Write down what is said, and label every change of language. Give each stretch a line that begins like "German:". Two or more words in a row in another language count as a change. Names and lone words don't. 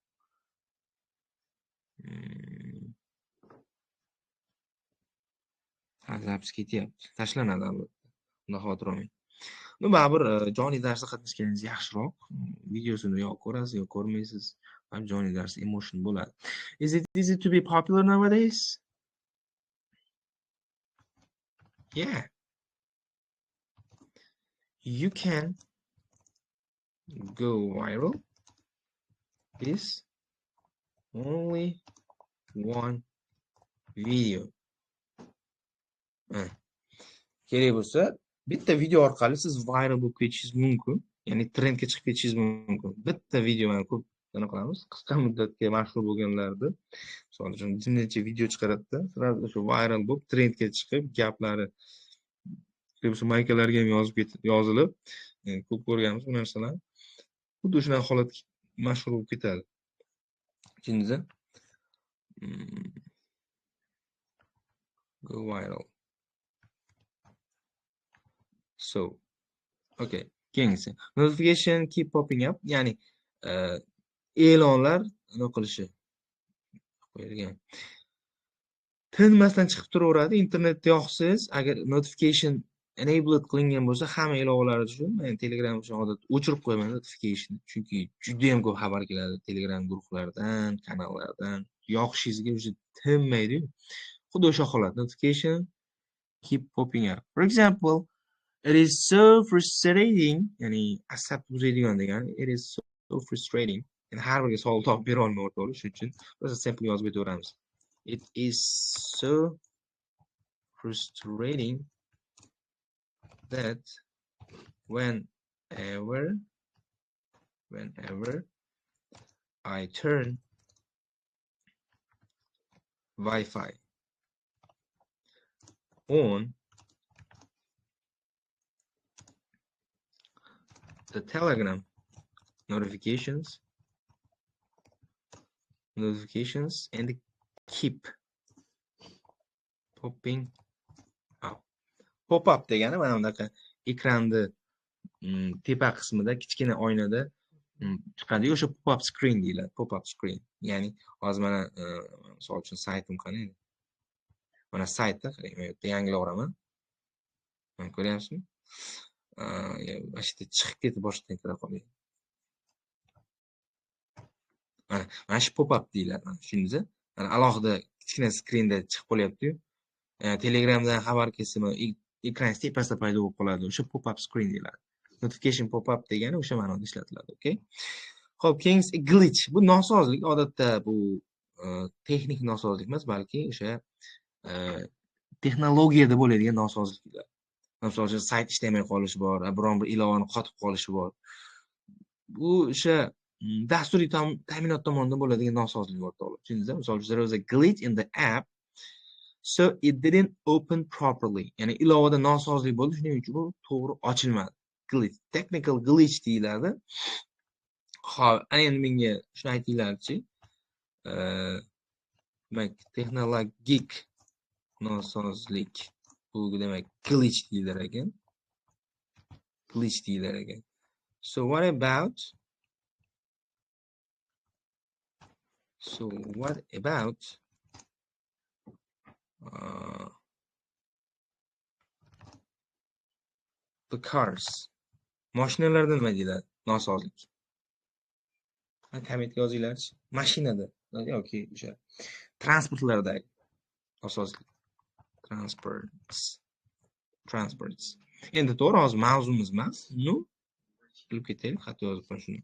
Uzbek: Ha, zapis ketyapti. Tashlanadi albatta. Unda xavotir olmang. No, baribir jonli darsda qatnashganingiz yaxshiroq. Videosini yo ko'rasiz, yo ko'rmaysiz. Jonli dars emotion bo'ladi.
English: Is it easy to be popular nowadays? Yeah. You can go viral is only one video.
Uzbek: Kerak bo'lsa, bitta video orqali siz viral bo'lib ketishingiz mumkin. Ya'ni trendga chiqib ketishingiz mumkin. Bitta video mana ko'p qana qilamiz. Qisqa muddatga mashhur bo'lganlarni, misol uchun bir necha video chiqaradida, sразу o'sha viral bo'lib, trendga chiqib, gaplari o'sha maykalarga ham yozilib, ko'p ko'rganmiz bu narsalarni. Xuddi shunaqa holat mashhur bo'lib ketadi. Tushundingizmi?
English: Go viral. So, okay.
Uzbek: Keyingisi.
English: Notification keep popping up.
Uzbek: Ya'ni e'lonlar nima qilishi qo'yilgan. Tinmasdan chiqib turaveradi. Internetda yoqsiz, agar
English: notification enabled
Uzbek: qilingan bo'lsa, hamma ilovalar uchun men Telegram uchun odatda o'chirib qo'yaman notification. Chunki juda ham ko'p xabar keladi Telegram guruhlardan, kanallardan. Yoqishingizga o'sha tinmaydi. Xuddi o'sha holat.
English: Notification keep popping up. For example, it is so frustrating,
Uzbek: ya'ni asab buzadigan degani,
English: it is so frustrating.
Uzbek: Yani har biriga savol topib bera olmay o'rtoqlar, shuning uchun biz simple yozib ketaveramiz.
English: It is so frustrating that whenever I turn Wi-Fi on, the Telegram notifications and keep popping up. Pop up
Uzbek: degani mana bunaqa ekranni tepa qismida kichkina oynada chiqadi. O'sha
English: pop up screen
Uzbek: deyiladi.
English: Pop up screen.
Uzbek: Ya'ni hozir mana misol uchun saytim qani edi. Mana saytda qarang, men yerda yangilaveraman. Mana ko'ryapsizmi? Mana shu yerda chiqib ketib boshqadan kira qoladi. Mana shu
English: pop up
Uzbek: deyiladi. Tushundingizmi? Mana alohida kichkina skrinda chiqib qolyapti-yu. Telegramdan xabar kelsimi, ekran tepasida paydo bo'lib qoladi. O'sha
English: pop up screen
Uzbek: deyiladi.
English: Notification pop up
Uzbek: degani o'sha ma'noda ishlatiladi, okay? Xo'p, keyingisi glitch. Bu nosozlik, odatda bu texnik nosozlik emas, balki o'sha texnologiyada bo'ladigan nosozliklar. Misol uchun sayt ishlamay qolishi bor, biron bir ilovani qotib qolishi bor. Bu o'sha dasturiy ta'minot tomonidan bo'ladigan nosozlik o'rtoqlar. Tushundingizmi? Misol uchun
English: there was a glitch in the app, so it didn't open properly.
Uzbek: Ya'ni ilovada nosozlik bo'ldi, shuning uchun bu to'g'ri ochilmadi.
English: Glitch, technical glitch
Uzbek: deyiladi. Xo'p, ana endi menga shuni aytinglarchi. Demak, texnologik nosozlik bu demak glitch deyilar ekan. Glitch deyilar ekan.
English: So what about the cars?
Uzbek: Mashinalarda nima deyiladi? Nosozlik. Kommentga yozinglarchi. Mashinada yoki o'sha transportlardagi nosozlik.
English: Transports.
Uzbek: Endi to'g'ri, hozir mavzumiz emas. No, bilib ketaylik, xat yozib qo'ying shuni.